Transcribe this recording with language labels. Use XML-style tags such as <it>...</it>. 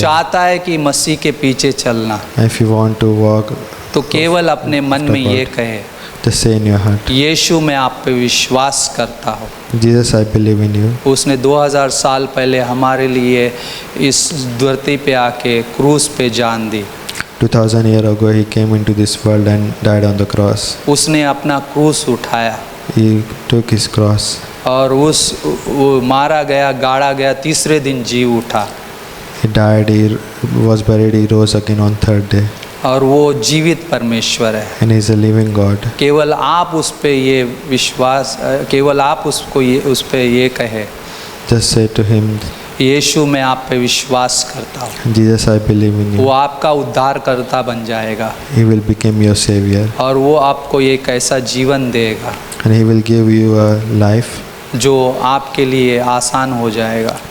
<hi>चाहता है कि मसीह के पीछे चलना,</hi> <en>if you want to walk,</en> <hi>तो केवल अपने मन में ये कहे,</hi> <en>just say in your heart,</en> <hi>यीशु मैं आप पे विश्वास करता हूँ।</hi> <en>Jesus, I believe in you.</en> <hi>उसने 2000 साल पहले हमारे लिए इस धरती पे आके क्रूस पे जान दी।</hi> <en>2000 years ago, He came into this world and died on the cross.</en> <hi>उसने अपना क्रूस उठाया</hi> <en>He took His cross.</en> <hi>और वो मारा गया, गाड़ा गया, तीसरे दिन जी उठा</hi> <en>He died, He was buried, He rose again on third day.</en> <hi>और वो जीवित परमेश्वर है।</hi> <en>And He is a living God.</en> <hi>केवल आप उस पे ये विश्वास, केवल आप उसको उस पे ये कहे,</hi> <en>Just say to Him,</en> <hi>यीशु मैं आप पे विश्वास करता हूँ।</hi> <en>Jesus, I believe in</en> <hi>वो</hi> <en>you.</en> <hi>आपका उद्धारकर्ता बन जाएगा</hi> <en>He will become your Savior.</en> <hi>और वो आपको एक ऐसा जीवन देगा</hi> <en>And He will give you a life</en> <hi>जो आपके लिए आसान हो जाएगा,</hi>